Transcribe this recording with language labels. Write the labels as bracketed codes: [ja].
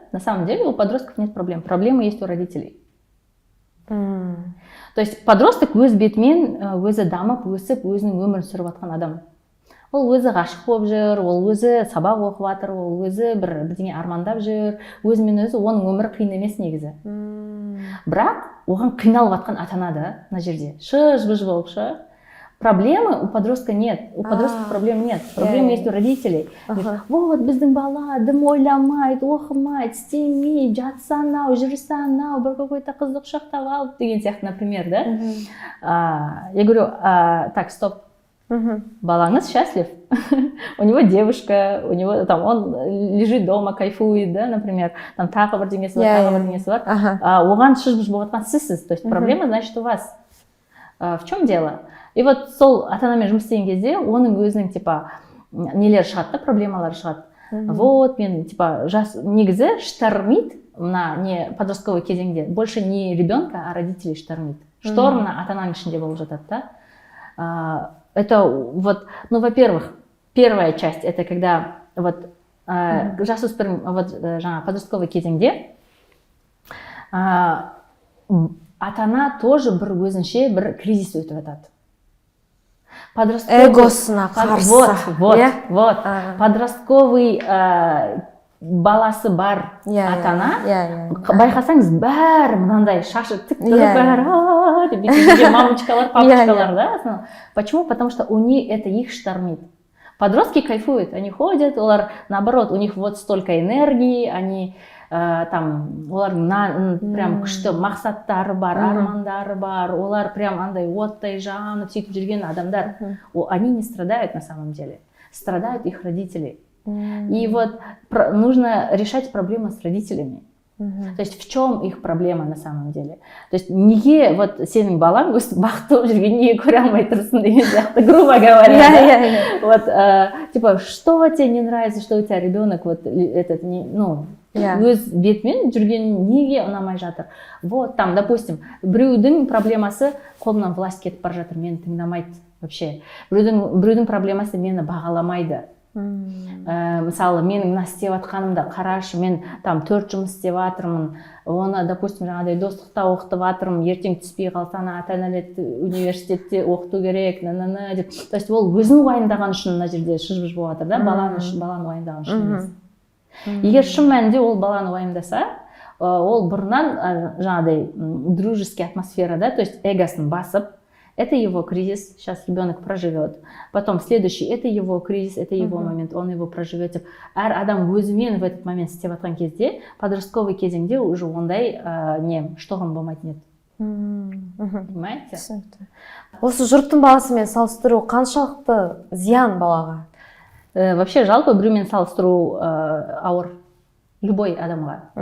[ru] На самом деле у подростков нет проблем. Проблемы есть у родителей. То есть подросток [kk] өз бетімен өзі дамып, өсіп, өзінің өмірін сүріп жатқан адам. Ол өзі ғашық болып жүр, ол өзі сабақ оқып жатыр, ол өзі бірдеңе армандап жүр, өзімен өзі, оның өмірі қиын емес негізі. Бірақ оған қиналып жатқан ата-ана да мына жерде шыж-быж болып шы. [ru] Проблемы у подростка нет, у подростка проблем нет, проблемы есть у родителей. [kk] Вот біздің бала дым ойламайды, оқымайды, істемейді, жатса анау, жүрсе анау, бір [ru] какой-то [kk] қызды құшақтап алып деген сияқты, например, да. [ru] Я говорю, так, стоп. [kk] Балаңыз [ru] счастлив, у него девушка, у него там он лежит дома, кайфует, да, например, [kk] там тағы бірдеңесі бар, тағы бірдеңесі бар, оған шыж-быж болып жатқан сізсіз, [ru] то есть проблема, значит, у вас. В чем дело? [kk] И вот сол ата-анамен жұмыс істеген кезде оның өзінің типа нелер шығады, проблемалары шығады. Вот мен типа негізі [ru] штормит мына не подростковый кезеңде больше не ребенка, а родителей штормит. [kk] Шторм мына ата-ананың ішінде болып жатады, да. [ru] Это вот, ну, во-первых, первая часть, это когда [kk] вот жасөспірім, [ru] вот жаңа подростковый кезеңде [kk] ата-ана тоже бір өзінше бір кризис өтіп жатады. Эгосына қарсы. Вот. Подростковый баласы бар ата-ана, байқасаңыз бәрі мынандай шашы тік тұрып бәрі мамочкалар, папочкалар, да? [ru] Почему? Потому что это их штормит. Подростки кайфуют, они ходят, наоборот, у них вот столько энергии, они там, [kk] олар прям күшті мақсаттары бар, армандары бар, олар прям андай оттай жанып сөйтіп жүрген адамдар. [ru] Они не страдают на самом деле, страдают их родители. И вот нужно решать проблемы с родителями. То есть в чем их проблема на самом деле? [kk] То есть неге вот сенің балаң өстіп бақытты болып жүрген неге көре алмай тұрсың деген сияқты, [ru] грубо говоря. Вот, типа, что тебе не нравится, что у тебя ребенок вот этот, ну, өз бетімен жүрген неге ұнамай жатыр? [kk] Вот там, допустим, біреудің проблемасы қолымнан [ru] власть [kk] кетіп бара жатыр, мені тыңдамайды [ru] вообще. [kk] Біреудің проблемасы мені бағаламайды. Мысалы менің мына істеп жатқанымды қарашы, мен там 4 жұмыс істеп жатырмын, оны [ru] допустим [kk] жаңағыдай достықта оқытып жатырмын, ертең түспей қалса ата-аналар университетте оқыту керек деп. То есть ол өзін уайымдаған үшін мына жерде шыж-быж болып жатыр да, баланы уайымдаған үшін емес. Егер шын мәнінде ол баланы уайымдаса, ол бұрыннан жаңағыдай дружеский атмосферада, то есть эгосын басып, [ru] это его кризис, сейчас ребенок проживет. Потом следующий, это его кризис, это его момент, он его проживет. [kk] Әр адам өзімен [ru] в этот момент [kk] істеп жатқан кезде, подростковый кезеңде уже ондай штоғын болмайтын еді. [ru] Понимаете? [kk] Осы жұрттың баласымен салыстыру қаншалықты зиян балаға? [ru] Вообще [kk] жалпы біреумен салыстыру ауыр. [ru] Любой [kk] адамға.